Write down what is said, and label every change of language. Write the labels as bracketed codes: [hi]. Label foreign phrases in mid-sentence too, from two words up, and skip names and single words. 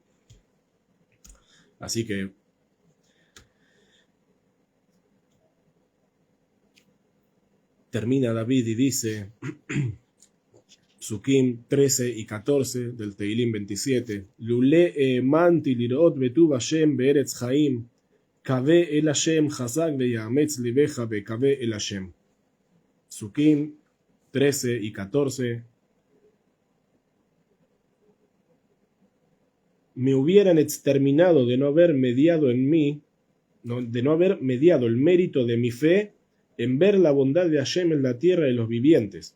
[es] Así que termina David y dice, Psukim 13 y 14 del Teilim 27, [he] לולא האמנתי לראות בטוב השם בארץ חיים, קוה אל השם חזק ויאמץ לבך וקוה אל השם. [es] Psukim 13 y 14. Me hubieran exterminado de no haber mediado en mí, de no haber mediado el mérito de mi fe en ver la bondad de Hashem en la tierra de los vivientes.